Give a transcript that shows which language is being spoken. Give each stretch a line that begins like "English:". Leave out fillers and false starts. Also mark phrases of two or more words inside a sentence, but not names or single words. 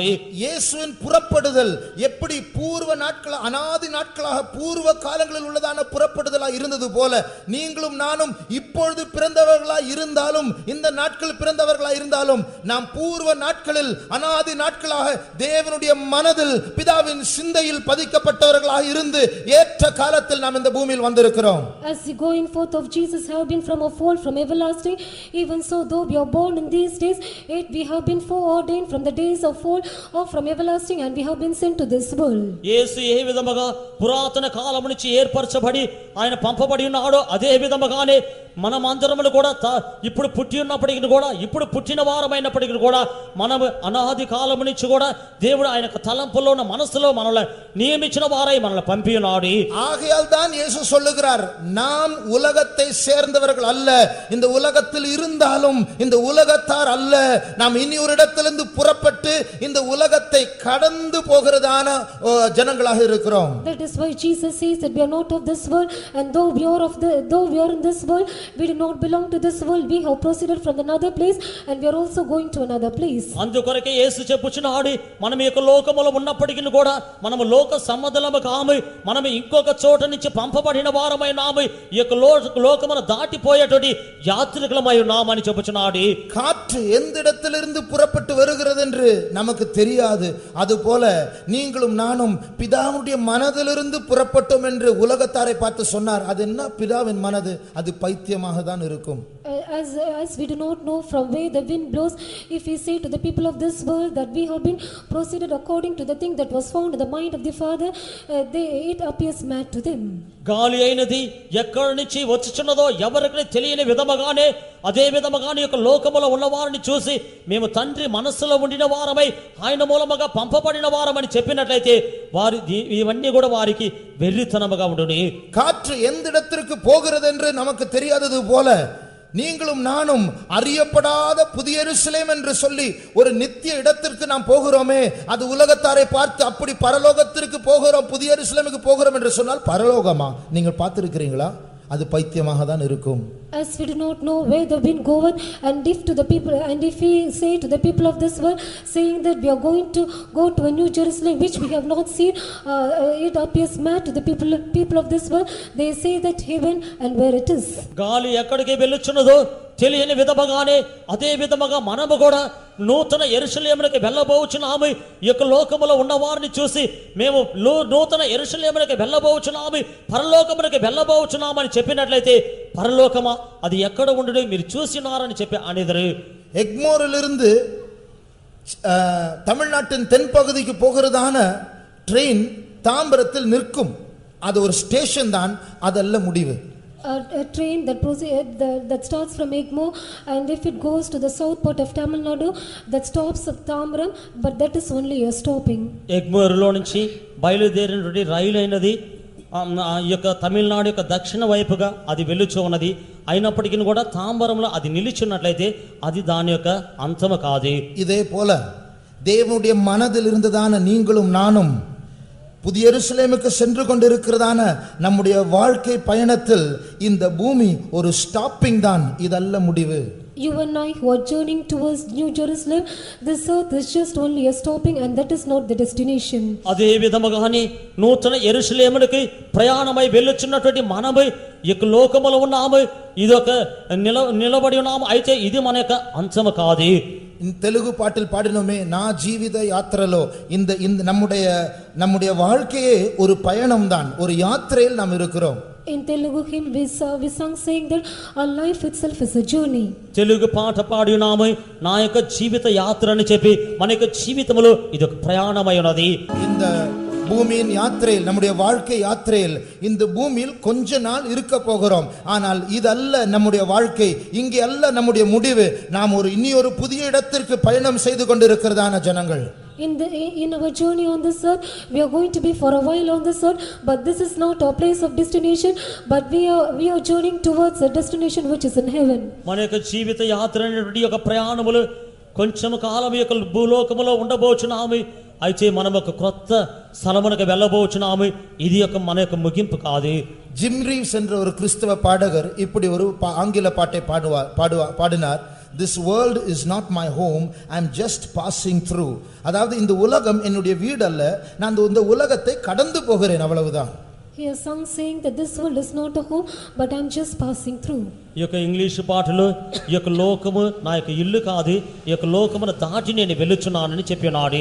Tamil: இயேசுவின் புறப்படுதல் எப்படி பூர்வ நாட்கள், அநாதி நாட்களாக பூர்வ காலங்களில் உள்ளதான புறப்படுதலாக இருந்தது போல, நீங்களும் நானும் இப்பொழுது பிறந்தவர்களாய் இருந்தாலும், இந்த நாட்கள் பிறந்தவர்களாய் இருந்தாலும், நாம் பூர்வ நாட்களில் அநாதி நாட்களாக தேவனுடைய மனதில் பிதாவின் சிந்தையில் பதிக்கப்பட்டவர்களாக இருந்து ஏற்ற காலத்தில் நாம் இந்த பூமியில் வந்திருக்கிறோம்.
English: As the going forth of Jesus have been from of old, from everlasting, even so though we are born in these days, yet we have been foreordained from the days of old or from everlasting, and we have been sent to this world.
Telugu: యేసు ఏ విధముగా పురాతన కాలము నుంచి ఏర్పరచబడి ఆయన పంపబడి ఉన్నాడో, అదే విధముగానే మనమందరమును కూడా ఇప్పుడు పుట్టి ఉన్నప్పటికీ కూడా, ఇప్పుడు పుట్టిన వారమైనప్పటికీ కూడా, మనము అనాది కాలము నుంచి కూడా దేవుడు ఆయన తలంపులో ఉన్న మనసులో మనల్ని నియమించిన వారై మనల్ని పంపి ఉన్నాడు.
Tamil: ஆகையால் தான் இயேசு சொல்லுகிறார், நாம் உலகத்தை சேர்ந்தவர்கள் அல்ல, இந்த உலகத்தில் இருந்தாலும் இந்த உலகத்தார் அல்ல, நாம் இனி ஒரு இடத்திலிருந்து புறப்பட்டு இந்த உலகத்தை கடந்து போகிறதான ஜனங்களாக இருக்கிறோம்.
English: That is why Jesus says that we are not of this world, and though we are in this world, we do not belong to this world. We have proceeded from another place, and we are also going to another place.
Telugu: అందుకొరకే యేసు చెప్పుచున్నాడు, మనం ఈ లోకములో ఉన్నప్పటికీ కూడా మనము లోక సంబంధులము కాము, మనం ఇంకొక చోట నుంచి పంపబడిన వారమై నాము, ఈ లోకమును దాటిపోయేటువంటి యాత్రికులమై ఉన్నామని చెప్పుచున్నాడు.
Tamil: காற்று எந்த இடத்திலிருந்து புறப்பட்டு வருகிறது என்று நமக்கு தெரியாது, அதுபோல நீங்களும் நானும் பிதாவுடைய மனதிலிருந்து புறப்பட்டோம் என்று உலகத்தாரை பார்த்து சொன்னார். அது என்ன பிதாவின் மனது? அது பைத்தியமாக தான் இருக்கும்.
English: As we do not know from where the wind blows, if we say to the people of this world that we have been proceeded according to the thing that was found in the mind of the Father, it appears mad to them.
Telugu: గాలి అయినది ఎక్కడి నుంచి వచ్చుచున్నదో ఎవరికి తెలియని విధముగానే, అదే విధముగానే యొక్క లోకములో ఉన్నవారిని చూసి మేము తండ్రి మనస్సులో ఉండిన వారమై ఆయన మూలముగా పంపబడిన వారమని చెప్పినట్లయితే వారి ఇవన్నీ కూడా వారికి వెర్రితనముగా ఉండును.
Tamil: காற்று எந்த இடத்திற்கு போகிறது என்று நமக்கு தெரியாதது போல, நீங்களும் நானும் அறியப்படாத புதிய எருசலேம் என்று சொல்லி ஒரு நித்திய இடத்திற்கு நாம் போகிறோமே, அது உலகத்தாரை பார்த்து அப்படி பரலோகத்திற்கு போகிறோம், புதிய எருசலேமுக்கு போகிறோம் என்று சொன்னால் பரலோகமா நீங்கள் பார்த்திருக்கிறீங்களா? அது பைத்தியமாக தான் இருக்கும்.
English: As we do not know where the wind goeth, and if we say to the people of this world, saying that we are going to go to a new Jerusalem which we have not seen, it appears mad to the people of this world. They say that heaven and where it is.
Telugu: గాలి ఎక్కడికి వెళ్ళుచున్నదో తెలియని విధముగానే, అదే విధముగా మనము కూడా నూతన యెరూషలేమునకు వెళ్ళబోచున్నాము. ఈ యొక్క లోకములో ఉన్న వారిని చూసి మేము నూతన యెరూషలేమునకు వెళ్ళబోచున్నాము, పరలోకమునకు వెళ్ళబోచున్నామని చెప్పినట్లయితే పరలోకమా అది ఎక్కడ ఉండదు మీరు చూసినారని చెప్పి అనేదరు.
Tamil: எக்மோரிலிருந்து தமிழ்நாட்டின் தென்பகுதிக்கு போகிறதான ட்ரெயின் தாம்பரத்தில் நிற்கும். அது ஒரு ஸ்டேஷன் தான், அதல்ல முடிவு.
English: A train that starts from Egmore, and if it goes to the south part of Tamil Nadu, that stops at Tambaram, but that is only a stopping.
Telugu: ఎగ్మోర్లో నుంచి బయలుదేరినటువంటి రైలు అయినది ఈ యొక్క తమిళనాడు యొక్క దక్షిణ వైపుగా అది వెళ్ళుచూ ఉన్నది. అయినప్పటికీ కూడా తాంబరంలో అది నిలిచున్నట్లయితే అది దాని యొక్క అంతము కాదు.
Tamil: இதே போல தேவனுடைய மனதில் இருந்ததான நீங்களும் நானும் புதிய எருசலேமுக்கு சென்று கொண்டிருக்கிறதான நம்முடைய வாழ்க்கை பயணத்தில் இந்த பூமி ஒரு ஸ்டாப்பிங் தான், இதல்ல முடிவு.
English: You and I who are journeying towards New Jerusalem, this earth is just only a stopping and that is not the destination.
Telugu: అదే విధముగాని నూతన యెరూషలేమునికి ప్రయాణమై వెళ్ళుచున్నటువంటి మనము ఈ యొక్క లోకములో ఉన్నాము, ఇదొక నిలబడి ఉన్నాము, అయితే ఇది మన యొక్క అంచము కాదు.
Tamil: தெலுங்கு பாட்டில் பாடினோமே,
Telugu: నా జీవిత యాత్రలో,
Tamil: இந்த இந்த நம்முடைய வாழ்க்கையே ஒரு பயணம் தான், ஒரு யாத்திரையில் நாம் இருக்கிறோம்.
English: In Telugu hymn we sang saying that our life itself is a journey.
Telugu: తెలుగు పాట పాడి ఉన్నాము, నా యొక్క జీవిత యాత్ర అని చెప్పి మన యొక్క జీవితంలో ఇది ఒక ప్రయాణమై ఉన్నది.
Tamil: இந்த பூமியின் யாத்திரையில், நம்முடைய வாழ்க்கை யாத்திரையில் இந்த பூமியில் கொஞ்ச நாள் இருக்க போகிறோம். ஆனால் இதல்ல நம்முடைய வாழ்க்கை, இங்கே அல்ல நம்முடைய முடிவு. நாம் இனி ஒரு புதிய இடத்திற்கு பயணம் செய்து கொண்டிருக்கிறதான ஜனங்கள்.
English: In our journey on this earth, we are going to be for a while on this earth, but this is not our place of destination, but we are journeying towards a destination which is in heaven.
Telugu: మన యొక్క జీవిత యాత్ర అనేటువంటి ఒక ప్రయాణములు కొంచెం కాలం యొక్క భూలోకములో ఉండబోచున్నాము, అయితే మనం ఒక క్రొత్త స్థలమునకు వెళ్ళబోచున్నాము. ఇది ఒక మన యొక్క ముగింపు కాదు.
Tamil: ஜிம் ரீவ்ஸ் என்ற ஒரு கிறிஸ்தவ பாடகர் இப்படி ஒரு ஆங்கில பாட்டை பாடினார்.
English: This world is not my home, I am just passing through.
Tamil: அதாவது இந்த உலகம் என்னுடைய வீடு அல்ல, நான் இந்த உலகத்தை கடந்து போகிறேன், அவ்வளவுதான்.
English: He has sung saying that this world is not a home, but I am just passing through.
Telugu: ఈ యొక్క ఇంగ్లీష్ పాటలో ఈ యొక్క లోకము నా యొక్క ఇల్లు కాదు, ఈ యొక్క లోకమును దాటి నేను వెళ్ళుచున్నానని చెప్పినాడు.